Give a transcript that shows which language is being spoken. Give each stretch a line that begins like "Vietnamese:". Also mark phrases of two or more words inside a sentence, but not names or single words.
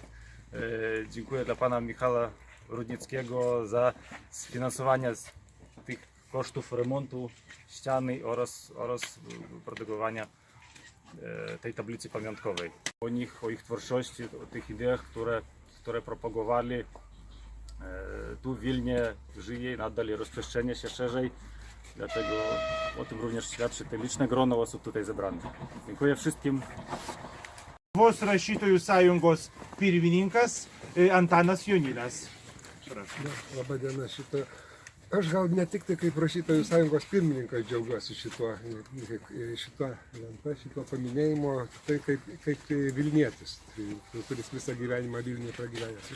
Polish: Dziękuję dla pana Michała Rudnickiego za sfinansowanie tych kosztów remontu ściany oraz produkowania tej tablicy pamiątkowej. O ich twórczości, o tych ideach, które propagowali, tu w Wilnie żyje nadal i rozprzestrzenia się szerzej. Dlatego o tym również świadczy te liczne grono osób tutaj zebranych. Dziękuję wszystkim.
Lithuanian: Lietuvos rašytojų sąjungos pirmininkas Antanas Joninas. Labą dieną. Aš gal ne tik tai kaip rašytojų sąjungos pirmininkas džiaugiuosi šituo lenta, šituo paminėjimu, tai kaip Vilnietis, kuris visą gyvenimą Vilniuje pragyvenęs.